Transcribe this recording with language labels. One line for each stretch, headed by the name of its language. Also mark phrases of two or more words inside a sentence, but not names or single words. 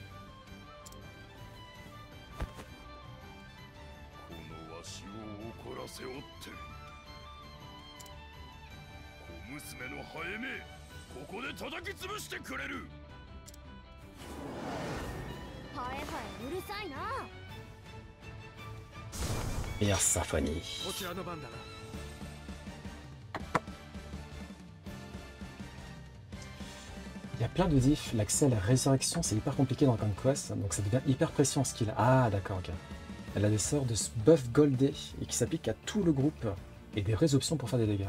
Japanese: このわしを怒らせおって、小娘のハエめ、ここで叩き潰してくれる。ハエハエうるさいな。 Perséphone. こちらの番だな。
French: Il y a plein de diffs. L'accès à la résurrection, c'est hyper compliqué dans Dragon Quest, donc ça devient hyper précieux en skill. Ah, d'accord, ok. Elle a des sorts de buff goldé et qui s'appliquent à tout le groupe et des vraies options pour faire des dégâts.